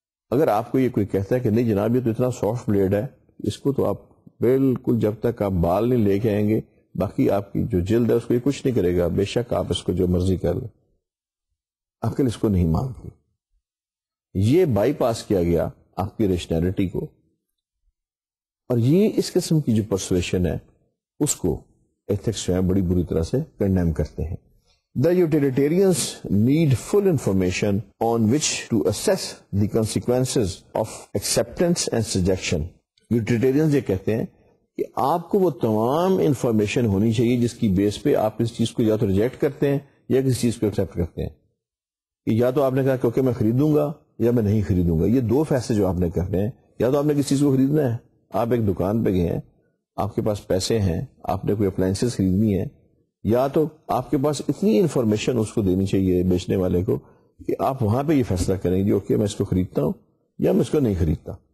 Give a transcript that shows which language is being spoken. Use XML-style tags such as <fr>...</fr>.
<ur>اگر آپ کو یہ کوئی کہتا ہے کہ نہیں جناب یہ تو اتنا سافٹ بلیڈ ہے، اس کو تو آپ بالکل جب تک آپ بال نہیں لے کے آئیں گے باقی آپ کی جو جلد ہے اس کو یہ کچھ نہیں کرے گا، بے شک آپ اس کو جو مرضی کر لیں، عقل اس کو نہیں مانتی. یہ بائی پاس کیا گیا آپ کی ریشنلٹی کو، اور یہ اس قسم کی جو پرسویشن ہے اس کو ایتھکس جو ہے بڑی بری طرح سے کنڈیم کرتے ہیں.</ur> <en>The utilitarians need full information on which to assess the consequences of acceptance and rejection.</en> <ur>Utilitarians یہ کہتے ہیں کہ آپ کو وہ تمام انفارمیشن ہونی چاہیے جس کی بیس پہ آپ اس چیز کو یا تو ریجیکٹ کرتے ہیں یا کسی چیز کو ایکسیپٹ کرتے ہیں. کہ یا تو آپ نے کہا کہ اوکے میں خریدوں گا یا میں نہیں خریدوں گا. یہ دو فیصلے جو آپ نے کرنے ہیں، یا تو آپ نے کسی چیز کو خریدنا ہے، آپ ایک دکان پہ گئے ہیں، آپ کے پاس پیسے ہیں، آپ نے کوئی اپلائنسز خریدنی ہے، یا تو آپ کے پاس اتنی انفارمیشن اس کو دینی چاہیے بیچنے والے کو کہ آپ وہاں پہ یہ فیصلہ کریں گے اوکے میں اس کو خریدتا ہوں یا میں اس کو نہیں خریدتا.</ur>